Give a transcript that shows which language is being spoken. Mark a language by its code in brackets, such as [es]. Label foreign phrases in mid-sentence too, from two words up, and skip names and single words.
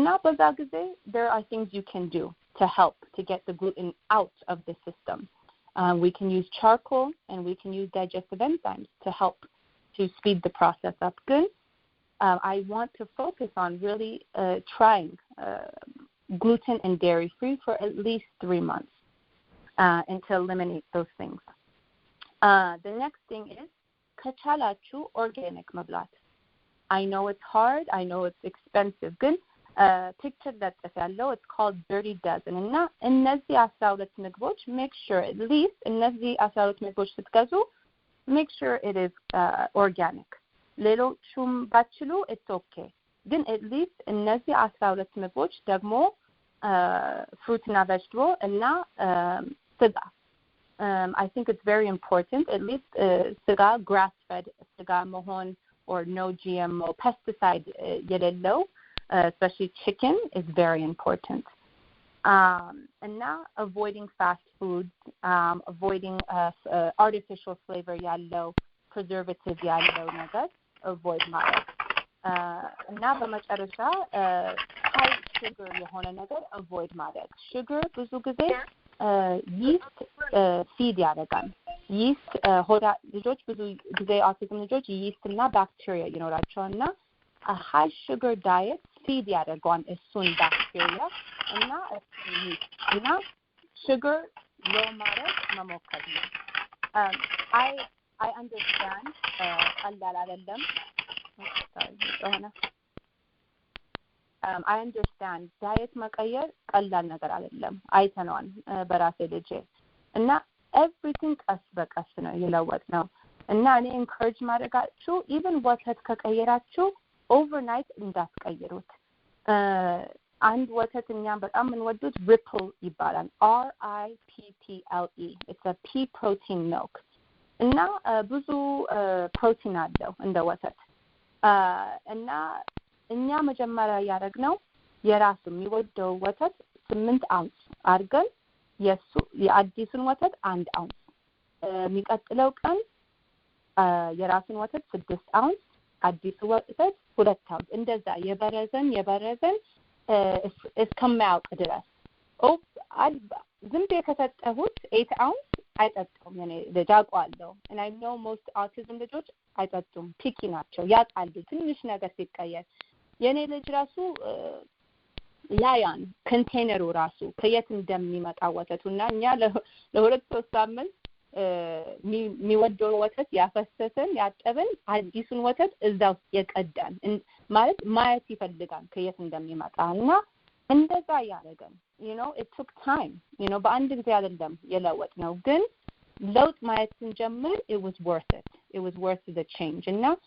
[am] በዛ ጊዜ [en] there are things you can do to help to get the gluten out of the system we can use charcoal and we can use digestive enzymes to help to speed the process up good I want to focus on really trying gluten and dairy free for at least 3 months and to eliminate those things the next thing is ከቻላችሁ organic መብላት I know it's hard I know it's expensive ግን picture that ያለው it's called dirty dozen [am] እና እነዚህ 12 ምግቦች [en] make sure at least [am] እነዚህ 12 ምግቦች ስትገዙ [en] make sure it is organic [am] ሌሎቹም ባችሉ [en] it's okay ግን at [am] እነዚህ 12 ምግቦች ደግሞ [en] fruit እና vegetable [am] እና ስጋ [en] I think it's very important at least ስጋ grass fed [am] ስጋ መሆን [en] or no GMO pesticide የሌለው especially chicken is very important. And now avoiding fast foods, avoiding artificial flavor yallo, preservative [am] ያለው ነገር [en] avoid ማለት [am] እና በመጨረሻ [en] high sugar [am] የሆነ ነገር avoid ማለት sugar ብዙ ጊዜ [en] yeast feed [am] ያደርጋል yeast ልጆች ብዙ ጊዜ autism ልጆች yeast እና bacteria ይኖራቸውና [en] a high sugar diet feed [am] ያደርጋል እሱን bacteria እና እና [en] sugar low [am] ማለት መሞከር ነው [en] I understand [am] ቀላል አይደለም [en] I understand [am] diet መቀየር ቀላል ነገር አይደለም አይተነዋል በራሴ ልጅ እና everything ቀስ በቀስ ነው ይለወጥ ነው እና እኔ encourage ማድረጋችሁ even ወተት ከቀየራችሁ overnight እንዳትቀይሩት አንድ ወተት እኛም በጣም የምንወዱት ripple ይባላል RIPPLE [en] it's a pea protein milk [am] እና ብዙ ፕሮቲን አለው እንደ ወተት እና እኛ መጀመሪያ ያደረግነው የራሱ የሚወደው ወተት 8 አውንስ አድርገን የአዲሱን ወተት 1 አውንስ የሚቀጥለው ቀን የራሱን ወተት 6 አውንስ አዲሱ ወተት 2 አውንስ እንደዛ የበረዘን እስከማያውቅ ድረስ ዝም ብዬ ከሰጠሁት 8 አውንስ አይጠጡም እኔ ልጅ አውቃለሁ [en] and I know most autism [am] ልጆች አይጠጡም ፒኪ ናቸው ያጣሉ ትንሽ ነገር ሲቀየር የኔ ልጅ ራሱ ያን ኮንቴነሩ ራሱ ከየት እንደሚመጣ ወተቱና እኛ ለ2-3 ሳምንት የሚወደው ወተት ያፈሰሰን ያጠብን አዲሱን ወተት እዛው የቀዳን ማለት ማየት ይፈልጋል ከየት እንደሚመጣና እንደዛ ያደረገን [en] it took time [am] በአንድ ጊዜ አይደለም የለወጥ ነው ግን ለውጥ ማየት ስንጀምር [en] it was worth the change [am] እና